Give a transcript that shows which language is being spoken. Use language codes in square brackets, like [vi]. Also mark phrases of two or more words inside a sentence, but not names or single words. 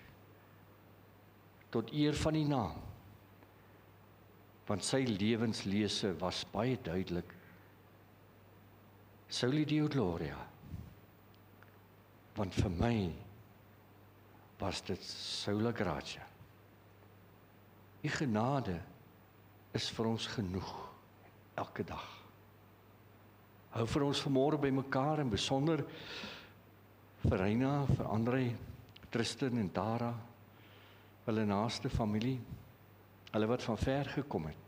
[af] Tot eer van die naam. Want sy lewenslese was baie duidelik. [la] Soli Deo Gloria. [af] Want vir my was dit [la] sola gratia. [af] U genade is vir ons genoeg, elke dag. Hou vir ons vanmôre by mekaar en besonder vir Reina, vir André, Tristan en Tara, hulle naaste familie, hulle wat van ver gekom het.